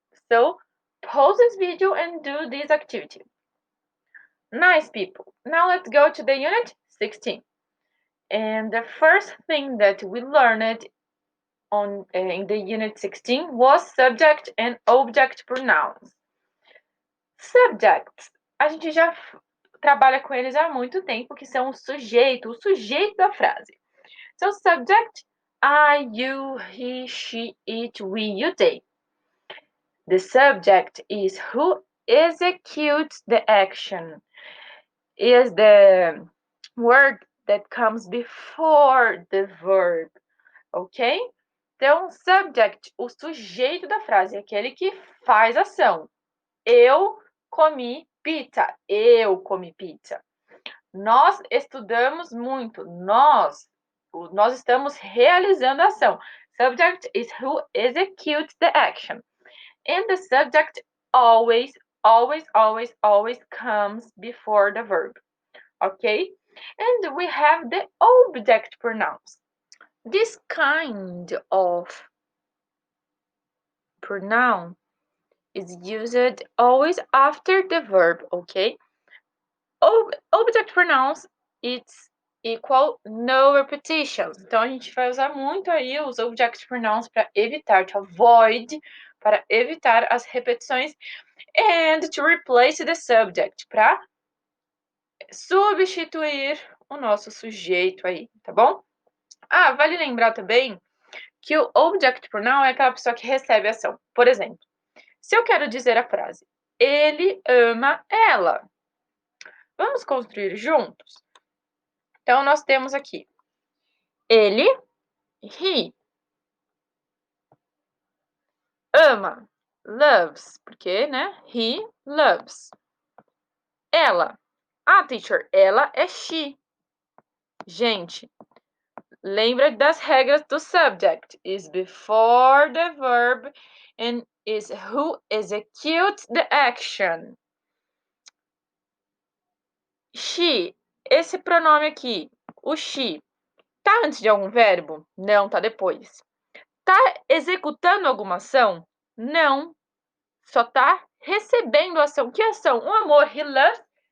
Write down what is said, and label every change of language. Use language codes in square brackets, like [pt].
[en] So pause this video and do this activity. Nice, people. Now let's go to the unit 16. And the first thing that we learned in the unit 16 was subject and object pronouns. [pt] Subjects, a gente já trabalha com eles há muito tempo, que são o sujeito da frase. [en] So subject, I, you, he, she, it, we, you, they. The subject is who executes the action. Is the word that comes before the verb, ok? [pt] Então, subject, o sujeito da frase, é aquele que faz ação. Eu comi pizza. Eu comi pizza. Nós estudamos muito. Nós estamos realizando a ação. [en] Subject is who executes the action. And the subject always comes before the verb. Okay? And we have the object pronouns. This kind of pronoun is used always after the verb, okay? Object pronouns, it's equal no repetitions. [pt] Então, a gente vai usar muito aí os object pronouns para evitar, to avoid, para evitar as repetições, and to replace the subject, para substituir o nosso sujeito aí, tá bom? Ah, vale lembrar também que o object pronoun é aquela pessoa que recebe a ação. Por exemplo, se eu quero dizer a frase, ele ama ela. Vamos construir juntos? Então, nós temos aqui ele, he, ama, loves, porque, né? He loves. Ela. Ah, teacher, ela é she. Gente, lembra das regras do subject. [en] Is before the verb and is who executes the action. [pt] She, esse pronome aqui, o she, tá antes de algum verbo? Não, tá depois. Tá executando alguma ação? Não. Só tá recebendo ação. Que ação? Um amor. He loves.